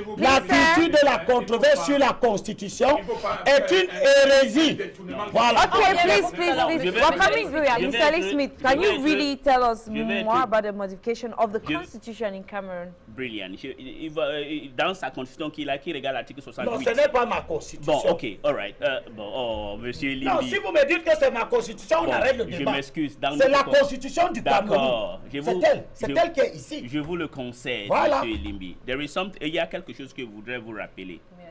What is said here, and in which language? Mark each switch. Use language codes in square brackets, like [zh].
[fr] La culture de la controverse sur la constitution est une hérésie. Voilà. [en] Okay, please. We're coming through here. Mr. Ellis Smith, can you really tell us more about the modification of the constitution in Cameroon? Brilliant. [fr] Dans sa constitution qui regarde l'article 68. Non, ce n'est pas ma constitution. Bon, ok, [en] all right. [fr] Monsieur Limbi. Non, si vous me dites que c'est ma constitution, on arrête le débat. Je m'excuse. C'est la constitution du Cameroun. C'est elle qui est ici. Je vous le conseille, voilà. Monsieur Limbi. Il y a quelque chose que je voudrais vous rappeler.